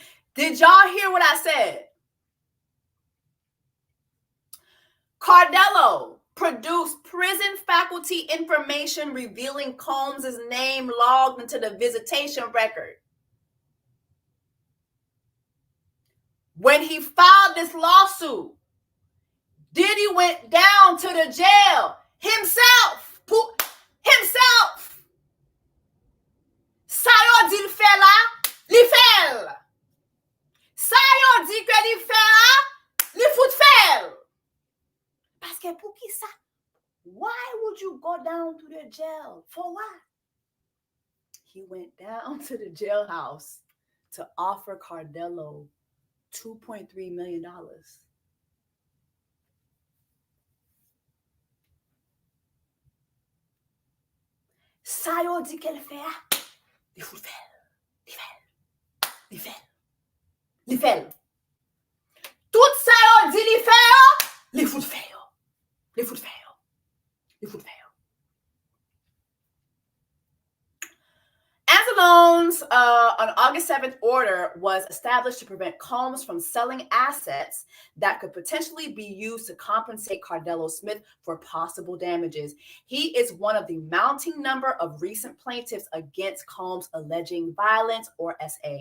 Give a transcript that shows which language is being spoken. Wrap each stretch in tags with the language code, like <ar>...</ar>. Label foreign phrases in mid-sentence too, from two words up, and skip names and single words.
<en>Did y'all hear what I said? Cardelo produced prison faculty information revealing Combs' name logged into the visitation record. When he filed this lawsuit, Diddy went down to the jail himself.</en> <ht>Sa yo di l'fè la, li fèl. Sa yo di ke li fè la, li fout fèl. Paske pou ki sa?</ht> <en>Why would you go down to the jail? For what? He went down to the jailhouse to offer Cardelo $2.3 million.</en> <ht>Sa yo di ke l'fè la, li fout fèl. Li fèl. Tout sa yo di li fèl, li fout fèl.</ht> <en>Anzalone's on August 7th order was established to prevent Combs from selling assets that could potentially be used to compensate Cardelo Smith for possible damages. He is one of the mounting number of recent plaintiffs against Combs alleging violence, or SA.</en>